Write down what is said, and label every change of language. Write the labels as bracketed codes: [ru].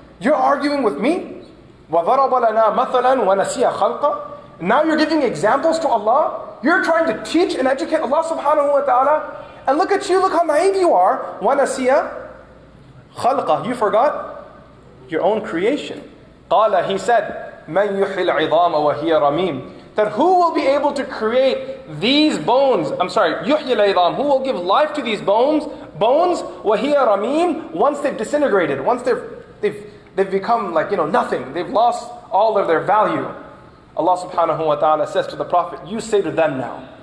[en] You're arguing with me? [ar] وَضَرَبَ لَنَا مَثَلًا وَنَسِيَ خَلْقًا. [en] Now you're giving examples to Allah. You're trying to teach and educate Allah subhanahu wa ta'ala. And look at you, look how naive you are. [ar] وَنَسِيَ خَلْقًا. [en] You forgot your own creation. [ar] قَالَ. [en] He said, [ar] مَنْ يُحْيِ الْعِظَامَ وَهِيَ رَمِيمٌ. [en] That who will be able to create these bones? [ar] يُحْيِ الْعِظَامَ. [en] Who will give life to these bones? [ar] وَهِيَ رَمِيمٌ. [en] Once they've disintegrated, once they've become nothing. They've lost all of their value. Allah subhanahu wa ta'ala says to the Prophet, you say to them now.